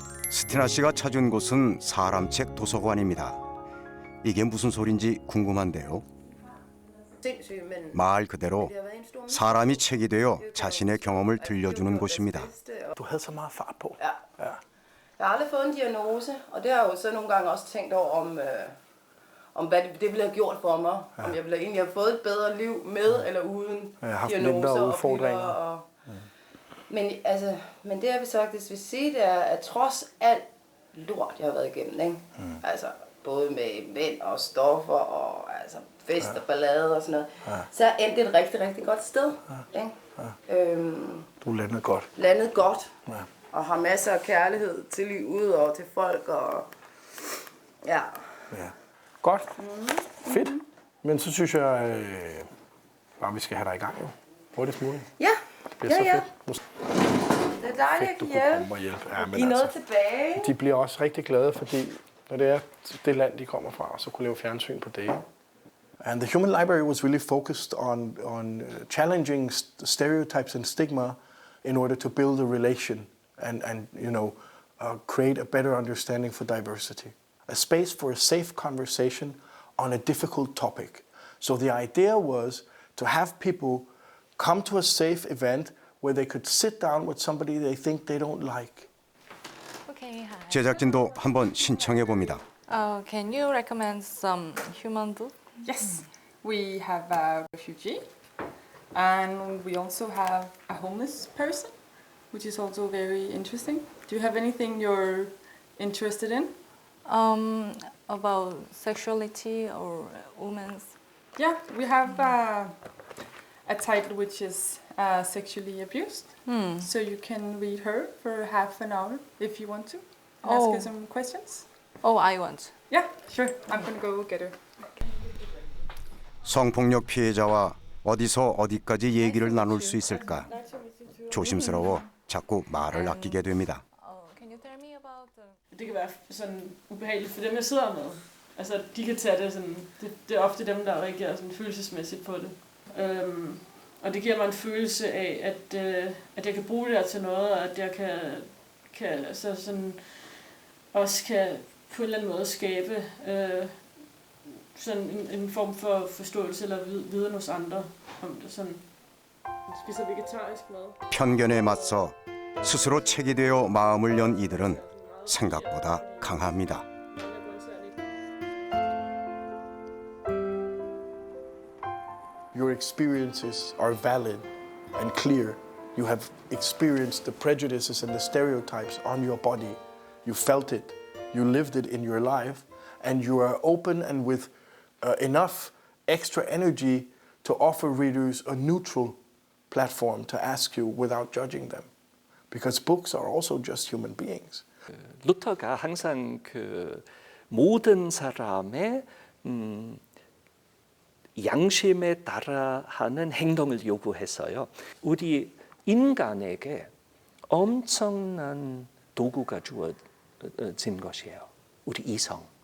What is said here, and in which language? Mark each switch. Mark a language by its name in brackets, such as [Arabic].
[Korean] 스티나 씨가 찾은 곳은 사람책 도서관입니다. 이게 무슨 소린지 궁금한데요. 말 그대로 사람이 책이 되어 자신의 경험을 들려주는 곳입니다. [Danish] Du havde så meget fart på. Ja. Jeg har aldrig fået en diagnose, og det har jeg jo så nogle gange også tænkt over om hvad det ville have gjort for mig. Ja. Om jeg ville egentlig have fået et bedre liv med eller uden diagnoser og piller. Men det jeg vil faktisk vil sige, det er, at trods alt lort, jeg har været igennem, ikke? Altså både med mænd og stoffer og altså fest og ballade og sådan noget, så er endt et rigtig, rigtig godt sted. Ikke? Du landede godt. Landet godt, og har masser af kærlighed til livet og til folk, og ja. Godt. Fedt. Men så synes jeg bare, vi skal have dig i gang jo. Hurtigst muligt. Ja. Det er så fedt. Det er dejligt at kunne hjælpe. Ja, men give noget tilbage. De bliver også rigtig glade, fordi når det er det land, de kommer fra, så kunne lave fjernsyn på det. [English] And the Human Library was really focused on challenging stereotypes and stigma in order to build a relation and create a better understanding for diversity. A space for a safe conversation on a difficult topic. So the idea was to have people come to a safe event where they could sit down with somebody they think they don't like. Okay, hi. [Korean] 제작진도 한번 신청해 봅니다. [English] Can you recommend some human book? Yes, we have a refugee, and we also have a homeless person, which is also very interesting. Do you have anything you're interested in? About sexuality or women's? Yeah, we have a title which is sexually abused. So you can read her for half an hour if you want to. And ask her some questions. Oh, I want. Yeah, sure. I'm gonna go get her. [Korean] 성폭력 피해자와 어디서 어디까지 얘기를 나눌 수 있을까? 조심스러워 자꾸 말을 아끼게 됩니다. [Danish] Det kan være sådan ubehageligt for dem, jeg sidder med. Altså, de kan tage det sådan, det er ofte dem, der reagerer sådan følelsesmæssigt på det. Og det giver mig en følelse af, at jeg kan bruge det der til noget, og at jeg kan så sådan, også kan på en eller anden måde skabe sådan en form for forståelse eller viden hos andre om det. Sådan, spiser vegetarisk mad. [Korean] 편견에 맞서 스스로 책이 되어 마음을 연 이들은 생각보다 강합니다. [English] Your experiences are valid and clear. You have experienced the prejudices and the stereotypes on your body. You felt it, you lived it in your life, and you are open and with enough extra energy to offer readers a neutral platform to ask you without judging them. Because books are also just human beings. [Korean] 루터가 항상 그 모든 사람의 양심에 따라 하는 행동을 요구했어요. 우리 인간에게 엄청난 도구가 주어진 것이에요. 우리 이성.